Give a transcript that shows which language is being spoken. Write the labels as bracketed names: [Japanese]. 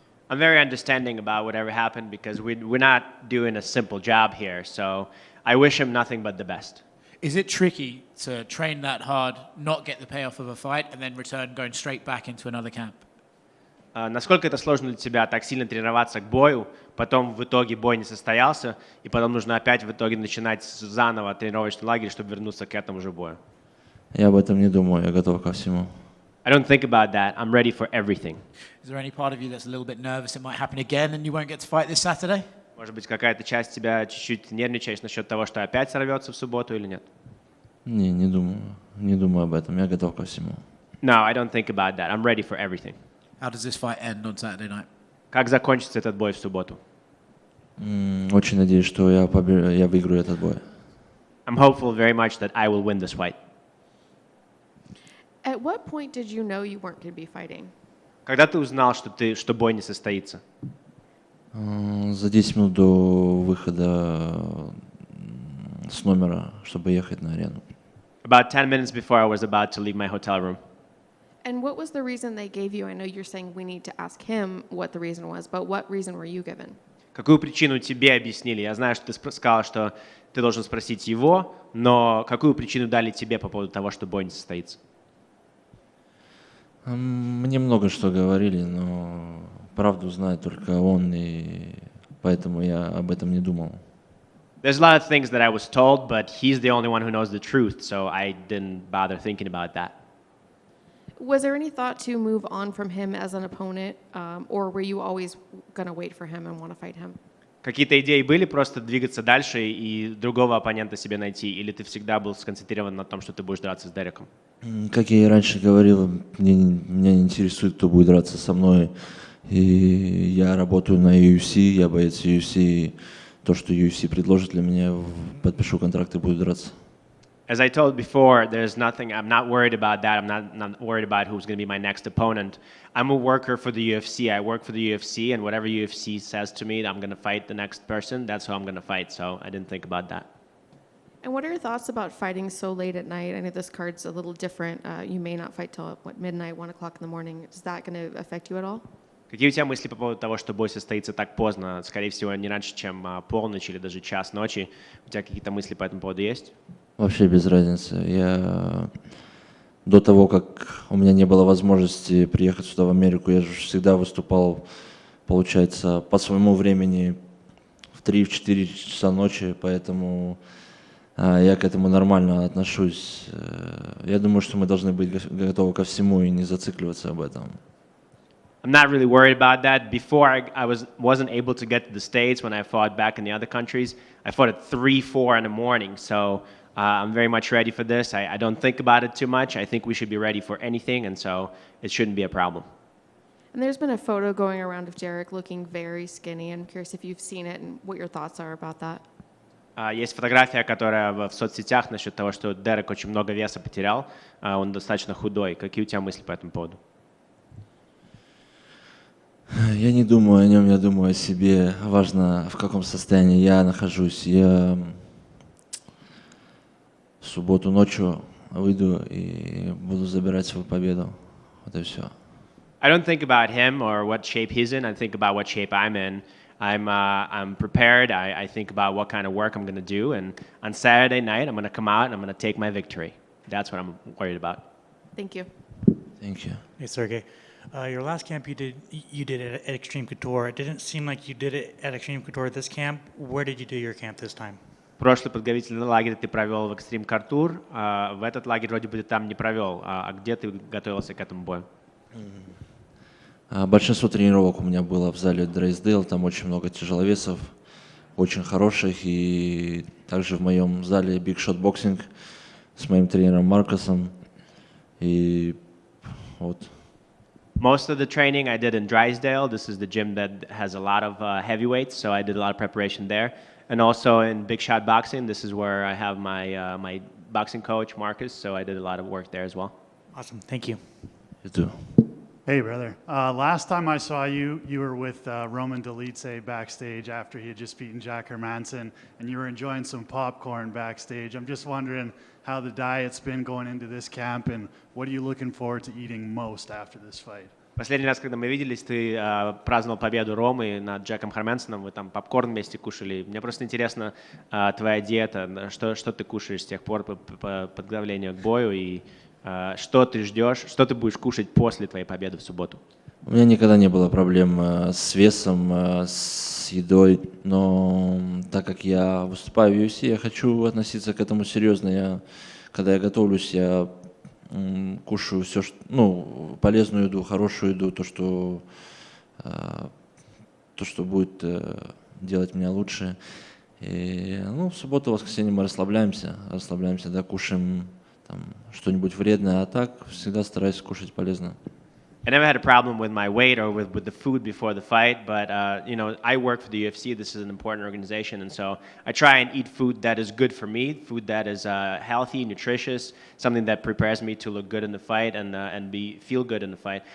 [English] I'm very understanding about whatever happened because we're not doing a simple job here. So I wish him nothing but the best. Is it tricky to train that hard, not get the payoff of a fight, and then return going straight back into another camp? [Russian] Насколько это сложно для тебя так сильно тренироваться к бою, потом в итоге бой не состоялся, и потом нужно опять в итоге начинать заново тренировочный лагерь, чтобы вернуться к этому же бою? Я об этом не думаю, я готов ко всему. [English] I don't think about that. I'm ready for everything. Is there any part of you that's a little bit nervous it might happen again and you won't get to fight this Saturday? [Russian] Может быть, какая-то часть тебя чуть-чуть нервничаешь насчет того, что опять сорвется в субботу или нет? Не думаю. Не думаю об этом. Я готов ко всему. [English] No, I don't think about that. I'm ready for everything. How does this fight end on Saturday night? [Russian] Как закончится этот бой в субботу? Очень надеюсь, что я выиграю этот бой. [English] I'm hopeful very much that I will win this fight. At what point did you know you weren't going to be fighting? [Russian] Когда ты узнал, что бой не состоится? За 10 минут до выхода с номера, чтобы ехать на арену. [English] About 10 minutes before I was about to leave my hotel room. And what was the reason they gave you? I know you're saying we need to ask him what the reason was, but what reason were you given? [Russian] Какую причину тебе объяснили? Я знаю, что ты сказал, что ты должен спросить его, но какую причину дали тебе по поводу того, что бой не состоится? Мне много что говорили, но правду знает только он, и поэтому я об этом не думал. [English] There's a lot of things that I was told, but he's the only one who knows the truth, so I didn't bother thinking about that. Was there any thought to move on from him as an opponent, or were you always going to wait for him and want to fight him? [Russian] Какие-то идеи были просто двигаться дальше и другого оппонента себе найти, или ты всегда был сконцентрирован на том, что ты будешь драться с Дереком? Как я и раньше говорил, меня не интересует, кто будет драться со мной. И я работаю на UFC, я боец UFC. И то, что UFC предложит для меня, подпишу контракт и буду драться. [English] As I told before, there's nothing, I'm not worried about that. I'm not worried about who's going to be my next opponent. I'm a worker for the UFC. I work for the UFC, and whatever UFC says to me, I'm going to fight the next person. That's who I'm going to fight, so I didn't think about that. And what are your thoughts about fighting so late at night? I know this card's a little different. You may not fight till, midnight, 1 o'clock in the morning. Is that going to affect you at all? [Russian] Какие у тебя мысли по поводу того, что бой состоится так поздно, скорее всего, не раньше, чем полночь или даже час ночи? У тебя какие-то мысли по этому поводу есть? Вообще без разницы. Я до того, как у меня не было возможности приехать сюда в Америку, я же всегда выступал, получается, по своему времени в 3-4 часа ночи, поэтому я к этому нормально отношусь. Я думаю, что мы должны быть готовы ко всему и не зацикливаться об этом. [English] I'm not really worried about that. Before I wasn't able to get to the States when I fought back in the other countries. I fought at 3-4 in the morning, so I'm very much ready for this. I don't think about it too much. I think we should be ready for anything, and so it shouldn't be a problem. And there's been a photo going around of Derrick looking very skinny. I'm curious if you've seen it and what your thoughts are about that. [Russian] Есть фотография, которая в соцсетях насчет того, что Дерек очень много веса потерял. Он достаточно худой. Какие у тебя мысли по этому поводу? Я не думаю о нем, я думаю о себе. Важно, в каком состоянии я нахожусь. Я в субботу ночью выйду и буду забирать свою победу. Вот и все. [English] I don't think about him or what shape he's in. I think about what shape I'm in. I'm prepared. I think about what kind of work I'm going to do. And on Saturday night, I'm going to come out and I'm going to take my victory. That's what I'm worried about. Thank you. Thank you. Hey, Serghei. Your last camp you did it at Extreme Couture. It didn't seem like you did it at Extreme Couture this camp. Where did you do your camp this time? [Russian] Прошлый подготовительный лагерь ты провел в Extreme Couture. В этот лагерь вроде бы ты там не провел. А где ты готовился к этому бою? Большинство тренировок у меня было в зале Дрейсдейл. Там очень много тяжеловесов, очень хороших. И также в моем зале Big Shot Boxing с моим тренером Маркосом. И вот. [English] Most of the training I did in Drysdale. This is the gym that has a lot of heavyweights, so I did a lot of preparation there. And also in Big Shot Boxing, this is where I have my boxing coach, Marcus, so I did a lot of work there as well. Awesome. Thank you. You too. Hey, brother. Last time I saw you, you were with Roman Dolidze backstage after he had just beaten Jack Hermanson, and you were enjoying some popcorn backstage. I'm just wondering how the diet's been going into this camp, and what are you looking forward to eating most after this fight? [Russian] Последний раз, когда мы виделись, ты праздновал победу Ромы над Джеком Харменсоном, вы там попкорн вместе кушали. Мне просто интересно твоя диета, что ты кушаешь с тех пор по подготовлению к бою, и что ты ждешь, что ты будешь кушать после твоей победы в субботу? У меня никогда не было проблем с весом, с едой, но так как я выступаю в UFC, я хочу относиться к этому серьезно. Когда я готовлюсь, я кушаю все, полезную еду, хорошую еду, то, что будет делать меня лучше. И, в субботу, воскресенье мы расслабляемся, да, кушаем там что-нибудь вредное, а так всегда стараюсь кушать полезно. [English] I never had a problem with my weight or with the food before the fight, but I work for the UFC. This is an important organization, and so I try and eat food that is good for me, food that is healthy, nutritious, something that prepares me to look good in the fight and feel good in the fight.